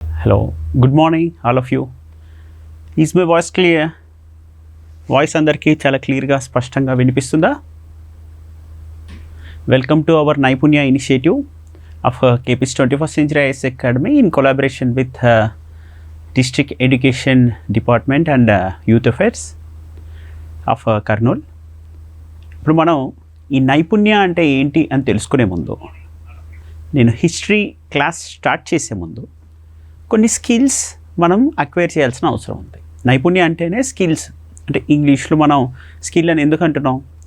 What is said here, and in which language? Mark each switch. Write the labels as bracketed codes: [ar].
[en] Hello, good morning all of you. Is my voice clear? [te] Voice అందరికీ చాలా క్లియర్గా స్పష్టంగా వినిపిస్తుందా? [en] Welcome to our Naipunya initiative of KP's 21st Century IAS Academy in collaboration with District Education Department and Youth Affairs of Kurnool. [te] ఇప్పుడు మనం ఈ నైపుణ్య అంటే ఏంటి అని తెలుసుకునే ముందు నేను హిస్టరీ క్లాస్ స్టార్ట్ చేసే ముందు కొన్ని స్కిల్స్ మనం అక్వైర్ చేయాల్సిన అవసరం ఉంది. నైపుణ్య అంటేనే స్కిల్స్, అంటే ఇంగ్లీష్లో మనం స్కిల్ అని ఎందుకు అంటున్నాం?